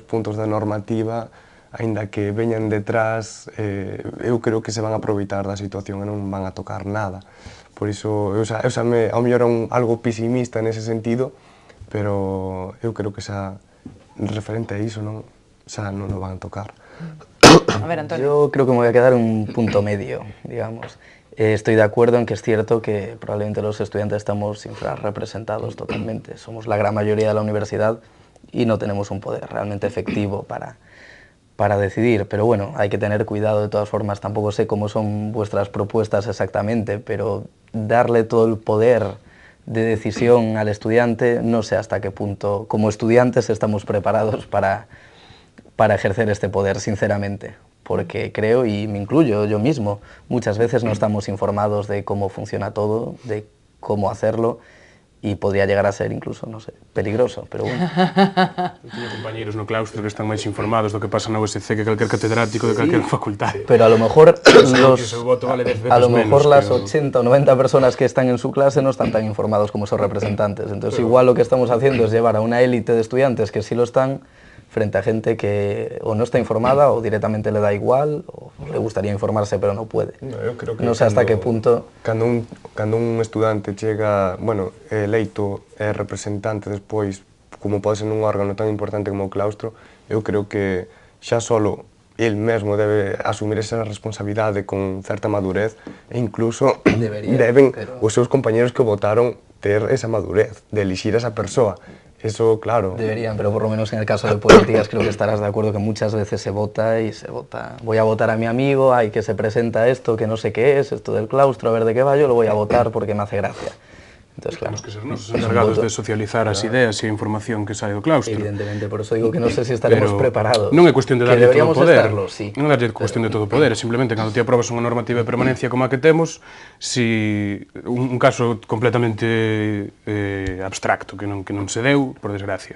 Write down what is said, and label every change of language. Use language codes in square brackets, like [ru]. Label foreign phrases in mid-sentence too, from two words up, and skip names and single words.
[gl] En moitos puntos da normativa aínda que veñan detrás, eu creo que se van a aproveitar da situación e non van a tocar nada. Por iso, ao mellor algo pesimista nese sentido, pero eu creo que referente a iso non o van a tocar. A ver, Antonio. [es] Yo creo que me voy a quedar en un punto medio, digamos. Estoy de acuerdo en que es cierto que probablemente los estudiantes estamos infrarrepresentados totalmente. Somos la gran mayoría de la universidad y no tenemos un poder realmente efectivo para decidir. Pero bueno, hay que tener cuidado de todas formas. Tampoco sé cómo son vuestras propuestas exactamente, pero darle todo el poder de decisión al estudiante, no sé hasta qué punto, como estudiantes, estamos preparados para ejercer este poder, sinceramente. Porque creo, y me incluyo yo mismo, muchas veces no estamos informados de cómo funciona todo, de cómo hacerlo, y podría llegar a ser incluso, no sé, peligroso, pero bueno. [gl] Teño compañeiros no claustro que están máis informados do que pasa na USC que calquer catedrático de calquer facultade. [es] Pero a lo mejor, las pero... 80 o 90 personas que están en su clase no están tan informados como esos representantes. Entonces igual lo que estamos haciendo es llevar a una élite de estudiantes que sí lo están, frente a gente que o no está informada o directamente le da igual o le gustaría informarse pero no puede. No sé hasta qué punto... [gl] Cando un estudante chega, eleito e representante despois, como pode ser nun órgano tan importante como o claustro, eu creo que xa solo el mesmo debe asumir esa responsabilidade con certa madurez e incluso deben os seus compañeros que votaron ter esa madurez de elixir a esa persoa. [es] Eso, claro. Deberían, pero por lo menos en el caso de políticas creo que estarás de acuerdo que muchas veces se vota. Voy a votar a mi amigo, ay, que se presenta esto, que no sé qué es, esto del claustro, a ver de qué va, yo lo voy a votar porque me hace gracia. Entonces, claro. [gl] Temos que ser nos encargados de socializar as ideas e a información que sae do claustro. [es] Evidentemente, por eso digo que no sé si estaremos preparados. [gl] Non é cuestión de darlle todo o poder. [es] Estarlo, sí. [gl] Non é darlle cuestión de todo o poder, é simplemente cando ti aprobas unha normativa de permanencia como a que temos, si un caso completamente abstracto que non se deu, [es] por desgracia.